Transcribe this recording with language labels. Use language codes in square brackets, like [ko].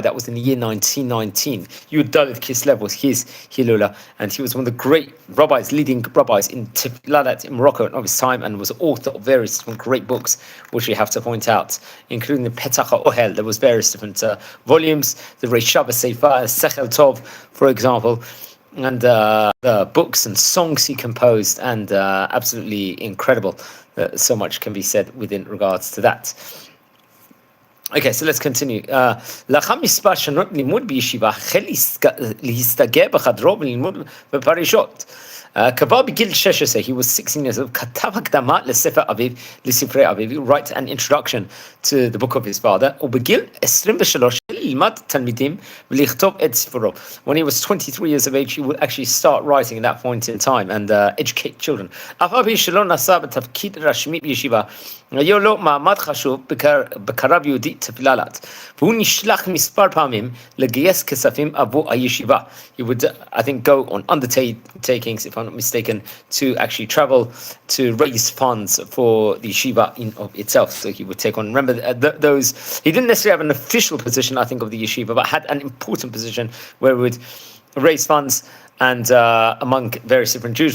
[en] That was in the year 1919. Yud Dalet Kislev was his Hilula, and he was one of the great rabbis, leading rabbis in Tiflalat in Morocco of his time, and was author of various great books, which we have to point out, including the Petach HaOhel. There was various different volumes, the Reish Shabbos Sefer, Sechel Tov, for example, and the books and songs he composed, and absolutely incredible. So much can be said within regards to that. Okay, so let's continue. [he] לאחר מספר שנות לימוד בישיבה, החל להסתגר בחדרו וללמוד בפרשות. כבר בגיל 16, [en] he was 16 years old, [he] כתב הקדמה לספרי אביו, [en] he wrote an introduction to the book of his father, [he] ובגיל 23 ילמד תלמידים ולכתוב את ספרו. [en] When he was 23 years of age, he would actually start writing at that point in time and educate children. [he] אף על פי שלא נשא בתפקיד רשמי בישיבה, היה לו מעמד חשוב בקרב יהודי תפילת, והוא נשלח מספר פעמים לגייס כספים עבור הישיבה. [en] He would, I think, go on undertakings, if I'm not mistaken, to actually travel to raise funds for the yeshiva in of itself. So he would take on, remember, those, he didn't necessarily have an official position, I think, of the yeshiva, but had an important position where he would raise funds and among various different Jews.